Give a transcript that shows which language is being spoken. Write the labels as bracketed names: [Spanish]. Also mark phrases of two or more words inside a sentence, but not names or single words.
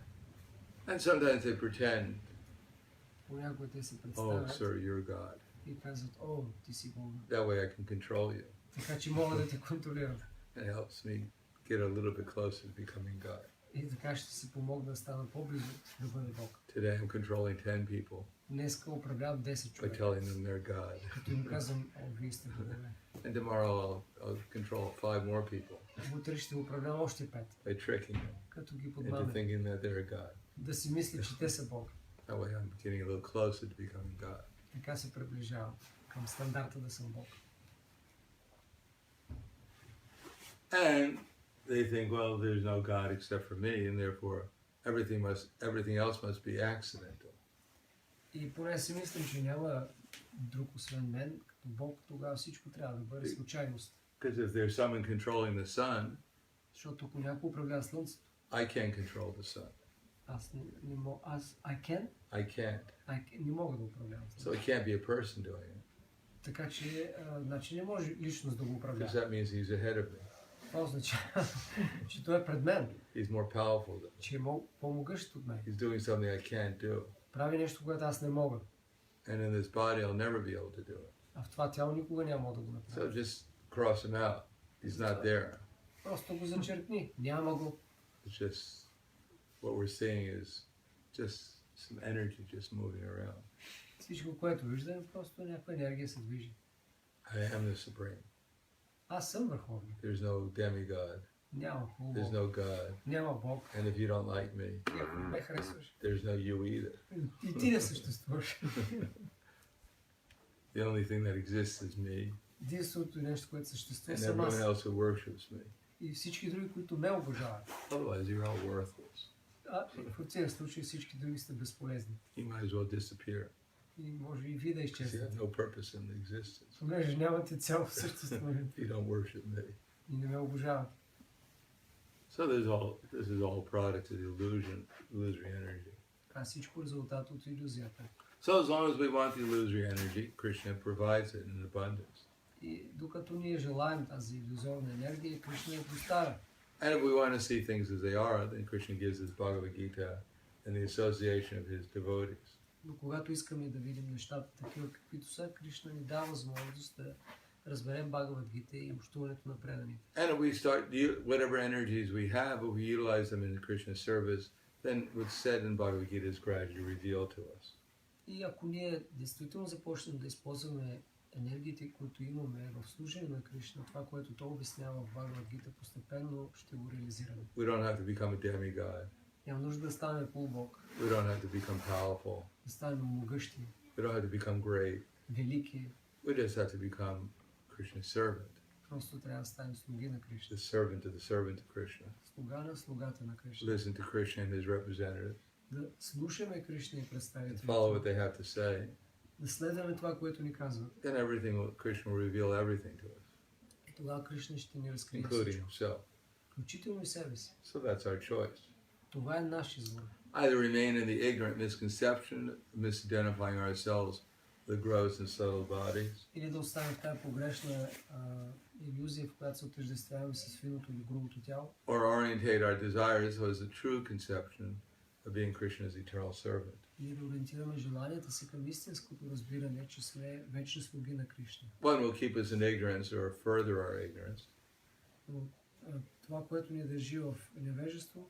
[English] And sometimes they pretend, [Bulgarian] понякога те се [English] oh, [Bulgarian] представят [English] sir, you're God. [Bulgarian] и казват, о, ти си Бог. [English] That way I can control you. [Bulgarian] Така че мога да те контролирам. [English] It helps me get a little bit closer to becoming God. [Bulgarian] И така ще си помогна да стана по-близо да бъда Бог. [English] Today I'm controlling 10 people [Bulgarian] Днеска управлявам 10 [English] by [Bulgarian] човека, [English] telling them they're God. [Bulgarian] като им казвам, о, вие сте богове. [English] And tomorrow I'll control 5 more people [Bulgarian] Утре ще управлявам още 5, [English] by tricking them [Bulgarian] като ги [English] into [Bulgarian] подмамя, [English] thinking that they're God. [Bulgarian] да си мисля, че те са Бог. [English] That way I'm getting a little closer to becoming God. [Bulgarian] Така се приближавам към стандарта да съм Бог. [English] And they think, well, there's no God except for me, and therefore everything else must be accidental. [Bulgarian] И поне си мислям, че няма друг освен мен, като Бог, тогава всичко трябва да бъде случайност. [English] Because if there's someone controlling the sun, [Bulgarian] Защото ако някой управлява Слънцето, [English] I can't control the sun. [Bulgarian] аз не мога, [English] I can't, [Bulgarian] не мога да управлявам [English] So [Bulgarian] Слънцето. [English] it can't be a person doing it, [Bulgarian] Така че, значи не може личност да го [English] because [Bulgarian] управлява. [English] that means he's ahead of me. [Bulgarian] Това означава, че той е пред мен, [English] He's more powerful than me. [Bulgarian] че е по-могъщ от мен. [English] He's doing something I can't do. [Bulgarian] Прави нещо, което аз не мога. [English] And in this body, I'll never be able to do it. [Bulgarian] А в това тяло никога няма да го [English] So [Bulgarian] направя. [English] just cross him out. He's not there. [Bulgarian] Просто го зачеркни. Няма го. [English] It's just what we're seeing is just some energy just moving around. [Bulgarian] Всичко, което виждаме, просто някаква енергия се движи. [English] I am the supreme. [Bulgarian] Аз съм върховен. [English] There's no demigod. [Bulgarian] Няма [English] There's [Bulgarian] хубаво. [English] no God. [Bulgarian] Няма Бог. [English] And if you don't like me, [Bulgarian] И ако не ме харесваш, [English] there's no you either. [Bulgarian] и ти не съществуваш. [English] The only thing that exists is me [Bulgarian] Единственото нещо, което съществува, [English] and [Bulgarian] съм [English] everyone [Bulgarian] аз. [English] else who worships me. [Bulgarian] И всички други, които ме обожават. [English] Otherwise, you're all worthless. [Bulgarian] А в противен случай всички други сте безполезни. [English] You might as well disappear [Bulgarian] И може и вие да [English] because you [Bulgarian] изчезнете. [English] have no purpose in the existence. [Bulgarian] Понеже нямате цяло в съществуването [English] You don't worship me. [Bulgarian] и не ме обожават. [English] So this is all product of illusory energy. [Bulgarian] Това е всичко резултат от иллюзията. [English] So as long as we want the illusory energy, Krishna provides it in abundance. [Bulgarian] И докато ние желаем тази иллюзорна енергия, Кришна я доставя. [English] And if we want to see things as they are, then Krishna gives us Bhagavad Gita and the association of his devotees. [Bulgarian] Но когато искаме да видим нещата такива каквито са, Кришна ни дава възможност да разберем Бхагавад Гита и общуването на преданите. [English] And if we start, whatever energies we have, if we utilize them in Krishna's service, then what's said in Bhagavad Gita is gradually revealed to us. [Bulgarian] И ако ние действително започнем да използваме енергиите, които имаме в служение на Кришна, това, което той обяснява в Бхагавад Гита, постепенно ще го реализираме. [English] We don't have to become a demigod. [Bulgarian] Няма нужда да станем полубог, [English] We don't have to become powerful. [Bulgarian] да станем могъщи, [English] We don't have to become great. [Bulgarian] велики. [English] We just have to become Krishna's servant, [Bulgarian] Просто трябва да станем слуги на Кришна. [English] the servant of the servant of Krishna. [Bulgarian] Слуга на слугата на Кришна. [English] Listen to Krishna and his representatives. [Bulgarian] Да слушаме Кришна и [English] And [Bulgarian] представителите. [English] follow what they have to say. [Bulgarian] Да следваме това, което ни казват. [English] Then Krishna will reveal everything to us, [Bulgarian] И тогава Кришна ще ни разкрие [English] including [Bulgarian] всичко. [English] himself. [Bulgarian] Включително и себе си. [English] So that's our choice. [Bulgarian] Това е наш избор. [English] Either remain in the ignorant misconception, misidentifying ourselves with the gross and subtle bodies, [Bulgarian] Или да останем в тази погрешна иллюзия, в която се отъждествяваме с финото или грубото тяло. [English] or orientate our desires towards the true conception of being Krishna's eternal servant. [Bulgarian] Или да ориентираме желанията си към истинското разбиране, че сме вечни слуги на Кришна. [English] One will keep us in ignorance or further our ignorance, [Bulgarian] Но това, което ни държи в невежество,